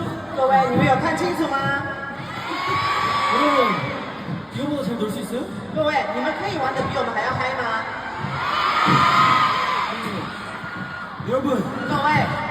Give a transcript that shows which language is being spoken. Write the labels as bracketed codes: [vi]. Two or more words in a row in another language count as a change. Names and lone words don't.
[zh] 各位，你们有看清楚吗？ [ko] 여러분 이거보다 잘 놀 수 있어요? [zh] 各位，你们可以玩的比我们还要嗨吗？ [ko] 여러분 [zh] 各位，